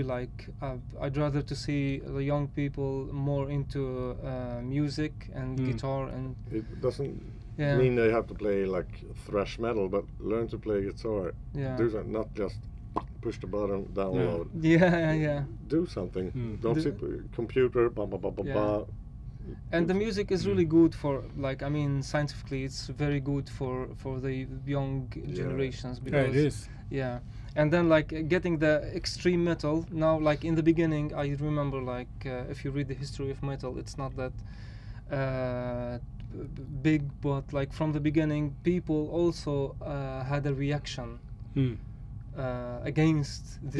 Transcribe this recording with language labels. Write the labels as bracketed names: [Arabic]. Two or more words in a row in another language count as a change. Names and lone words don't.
[English] Like, I'd rather to see the young people more into music and guitar and It doesn't yeah, mean they have to play like thrash metal, but learn to play guitar. yeah, Do that, not just push the button, download. yeah, yeah. Do something. Don't Do- sit with computer. Ba, ba, ba, ba, Yeah. ba. And the music is really good for, like, I mean, scientifically, it's very good for the young generations Yeah, because it is. yeah. And then like getting the extreme metal now, like in the beginning, I remember like if you read the history of metal, it's not that big, but like from the beginning, people also had a reaction against this